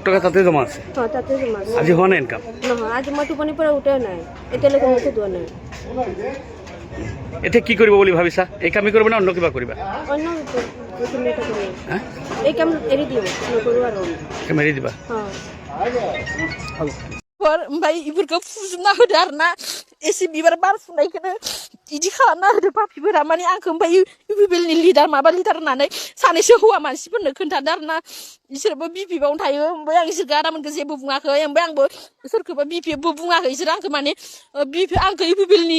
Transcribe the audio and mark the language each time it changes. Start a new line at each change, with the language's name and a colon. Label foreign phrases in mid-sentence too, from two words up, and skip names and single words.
Assamese: টাকা তাতে জমা আছে তাতে জমা আছে আজি হোৱা নাই ইনকাম নহয় আজি মই টোপনি পৰা উঠা নাই এতিয়ালৈকে মুখে ধোৱা নাই এতিয়া কি কৰিব বুলি ভাবিছা এই কামই কৰিবা না অন্য কিবা কৰিবা অন্য কোনো এটা কৰিম এই কাম এৰি দিও নকৰো আৰু কাম এৰি দিবা
Bodo: ओमफ्राय इफोरखौ फुजोबना होदो आरोना एसे बिबार बारफुनायखौनो इदि खालामना होदो पापिफोरा माने आंखौ ओमफ्राय इउपिपिएलनि लिडार माबा लिडार होननानै सानैसो हौवा मानसिफोरनो खोन्थादो आरोना इसोरबो बिपिएफआवनो थायो ओमफ्राय आं इसोरखौ आदामोनखौ जेबो बुङाखै ओमफ्राय आंबो सोरखौबा बिपिएफबो बुङाखै इसोर आंखौ माने आंखौ इउपिपिएलनि